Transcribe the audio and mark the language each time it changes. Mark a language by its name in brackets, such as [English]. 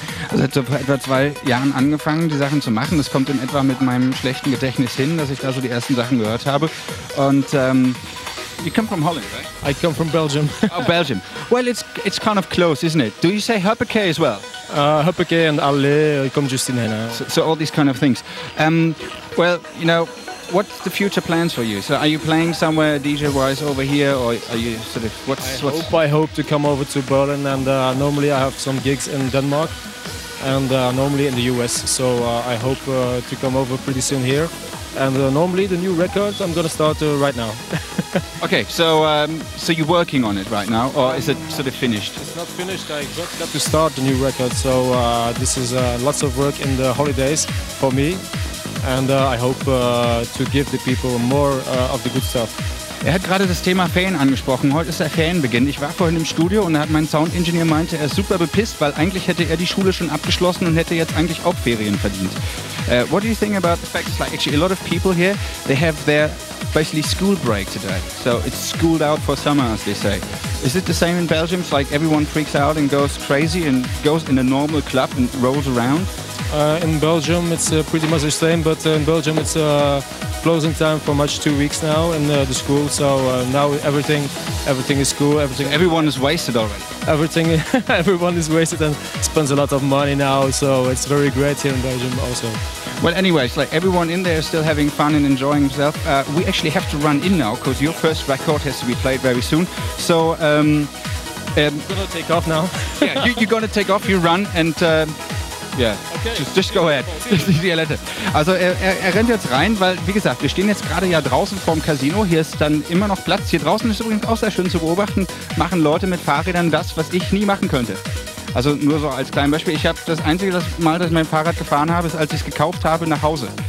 [German] Also hat so vor etwa 2 Jahren angefangen, die Sachen zu machen. Das kommt in etwa mit meinem schlechten Gedächtnis hin, dass ich da so die ersten Sachen gehört habe. Und [English] you come from Holland, right? I come from Belgium. Oh, Belgium. Well, it's kind of close, isn't it? Do you say Huppakee as well? Huppakee and Allé, I come just in Hena. So all these kind of things. Well, you know, what's the future plans for you? So are you playing somewhere DJ-wise over here, or are you sort of, I hope to come over to Berlin, and normally I have some gigs in Denmark and normally in the US, so I hope to come over pretty soon here. And normally the new record I'm gonna start right now. Okay, so so you're working on it right now, or is it sort of finished? It's not finished, I just got to start the new record, so this is lots of work in the holidays for me. And I hope to give the people more of the good stuff. [German] Er hat gerade das Thema Ferien angesprochen. Heute ist der Ferienbeginn. Ich war vorhin im Studio und mein Soundingenieur meinte, er ist super bepisst, weil eigentlich hätte er die Schule schon abgeschlossen und hätte jetzt eigentlich auch Ferien verdient. [English] What do you think about the fact that like, actually a lot of people here, they have their basically school break today. So it's schooled out for summer, as they say. Is it the same in Belgium? It's like everyone freaks out and goes crazy and goes in a normal club and rolls around? In Belgium it's pretty much the same, but in Belgium it's closing time for much 2 weeks now in the school, so now everything is school, everything. So everyone is wasted already? Everyone is wasted and spends a lot of money now, so it's very great here in Belgium also. Well anyways, like everyone in there is still having fun and enjoying himself. We actually have to run in now, because your first record has to be played very soon, so I'm gonna take off now. Yeah, you're gonna take off, you run and yeah, okay. just go ahead. See you later. [German] Also er rennt jetzt rein, weil, wie gesagt, wir stehen jetzt gerade ja draußen vorm Casino. Hier ist dann immer noch Platz. Hier draußen ist übrigens auch sehr schön zu beobachten, machen Leute mit Fahrrädern das, was ich nie machen könnte. Also nur so als kleines Beispiel. Ich habe das einzige Mal, dass ich mein Fahrrad gefahren habe, ist, als ich es gekauft habe, nach Hause.